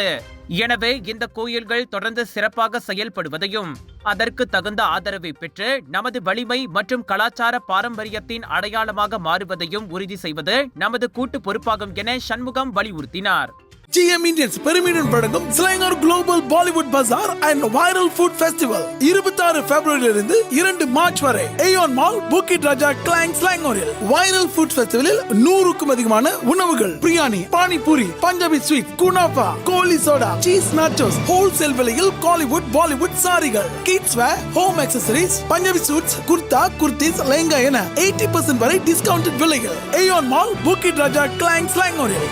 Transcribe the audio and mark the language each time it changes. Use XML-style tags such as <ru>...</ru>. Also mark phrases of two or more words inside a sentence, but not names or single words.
<ta>எனவே இந்த கோயில்கள் தொடர்ந்து சிறப்பாக செயல்படுவதையும் அதற்கு தகுந்த ஆதரவை பெற்று நமது வலிமை மற்றும் கலாச்சார பாரம்பரியத்தின் அடையாளமாக மாறுவதையும் உறுதி செய்வது நமது கூட்டு பொறுப்பாகும் என சண்முகம் வலியுறுத்தினார். GM Indians பெருமையுடன் வழங்கும் Selangor Global Bollywood Bazaar and Viral Food Festival 26 பிப்ரவரியிலிருந்து 2 மார்ச் வரை Aeon Mall, Bukit Raja, Klang, Selangoril. Viral Food Festivalil 100க்கும் அதிகமான உணவுகள், பிரியாணி, பானிபூரி, பஞ்சாபி ஸ்வீட், குனாஃபா, கோலி சோடா,</ta> <en>cheese nachos,</en> <ta>ஹோல்சேல் விலையில் காலிவுட், பாலிவுட் சாரிகள்,</ta> <en>kids wear, home accessories, Punjabi suits,</en> <ta>குர்தா, குர்தீஸ், லெஹங்கா என 80% வரை டிஸ்கவுண்டட் விலைகள். Aeon Mall, Bukit Raja, Klang, Selangoril.</ta>